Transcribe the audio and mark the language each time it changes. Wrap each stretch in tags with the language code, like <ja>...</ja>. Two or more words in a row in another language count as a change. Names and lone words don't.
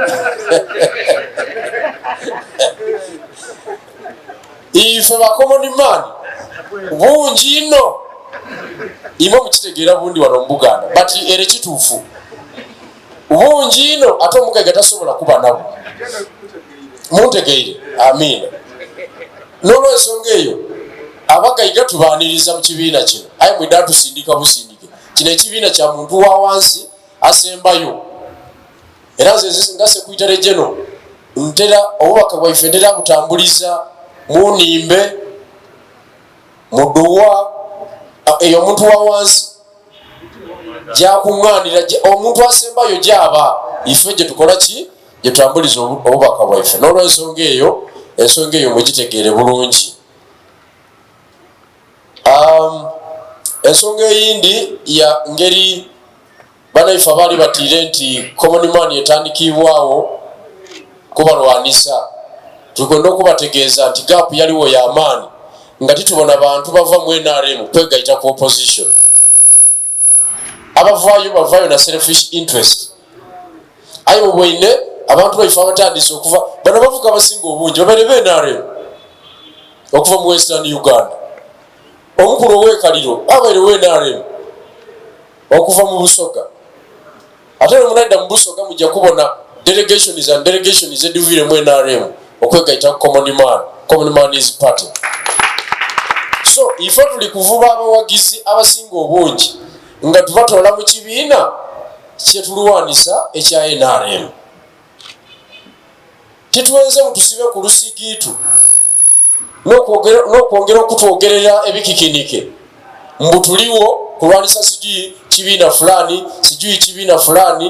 <xog>ife ba</xog> <en>common man</en> <xog>bungi nno imwe mukitegeera bundi wano mu Buganda but era kituufu bungi nno ate omugayiga tasobola kuba nabo muntegeire. Amiina. N'olwensonga eyo abagayiga tubaaniriza mu kibiina kino aye mwidda tusindika busindike. Kino ekibiina kya muntu wa wansi asembayo era nze nga</xog> <en>Secretary General</en> <xog>ntera obubaka bwaife ntera butambuliza munimbe muduwa eyo omuntu wa wansi gyakuŋŋaanira omuntu asembayo gyaba ife gye tukola ki gye tutambuliza obubaka bwaife. N'olwensonga eyo ensonga eyo mwegitegeere bulungi. Ensonga eyindi ya ngeri banaife abaali batiire nti common man etandikibwawo kubalwanisa. Tukwenda okubategeeza nti gaapu yaliwo y'amaanyi nga titubona bantu bava mu NRM kwegayita ku opposition. Abavaayo na</xog> <en>selfish interest.</en> <xog>Aye bwine abantu baife abatandise okuva bano bavuga abasinga obungi babeere be NRM okuva mu Western Uganda. Omukulu ow'ekaliro abaire we NRM okuva mu Busoga. Ate munaida mu Busoga mujja kubona delegations eduvire mu NRM okwegayita</xog> <en>common man is party.</en> <xog>So ife tuli kuvuba abawagizi abasinga obungi nga tubatoola mu kibiina kyetulwanisa ekya NRM. Tituwenze mutusibe ku lusigiitu n'okwongera okutwogerera ebikikinike mbu tuliwo kulwanisa sijui kibiina fulani sijui kibiina fulani.</xog>